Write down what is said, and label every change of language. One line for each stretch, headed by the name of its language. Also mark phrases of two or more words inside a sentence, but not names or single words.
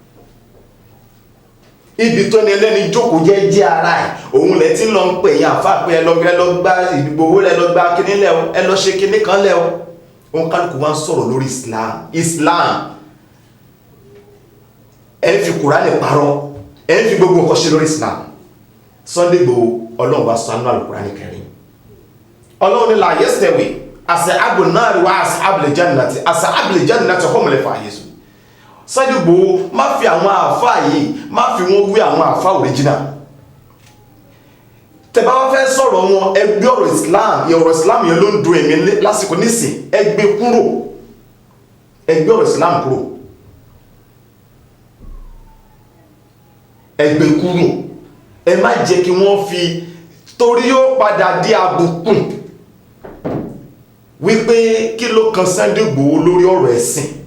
Yoruba: Ibi tó ní ẹlẹ́ni jókòó jẹ́ ara ẹ̀ òun lẹ́ tí ń lọ ń pè yín àfáà pé ẹ lọ gbá Ìgbòho lẹ lọ gbá kíní lẹ o ẹ lọ ṣe kíní kan lẹ o. Òun kálukú wá ń sọ̀rọ̀ lórí Islam ẹ ń fi Kùránì parọ́ ẹ ń fi gbogbo nǹkan ṣe lórí Islam. Sunday Igboho Ọlọ́run bá sọ anú Al-Qur'ani Karim. Ọlọ́run ní
Arabic: لا يستوي أصحاب النار وأصحاب الجنة أصحاب الجنة هم الفائزون.
Yoruba: Sunday Igboho má fi àwọn àfáà yìí má fi wọ́n wé àwọn àfáà original. Tẹ́ bá wá fẹ́ sọ̀rọ̀ wọn ẹgbẹ́ ọ̀rọ̀ Islam yẹn ló ń dùn èmi lásìkò nísìn ẹgbẹ́ ọ̀rọ̀ Islam kúrò ẹgbẹ́ kúrò ẹ má jẹ́ kí wọ́n fi torí yóò padà di àbùkù wípé kí ló kan Sunday Igboho lórí ọ̀rọ̀ ẹ̀sìn.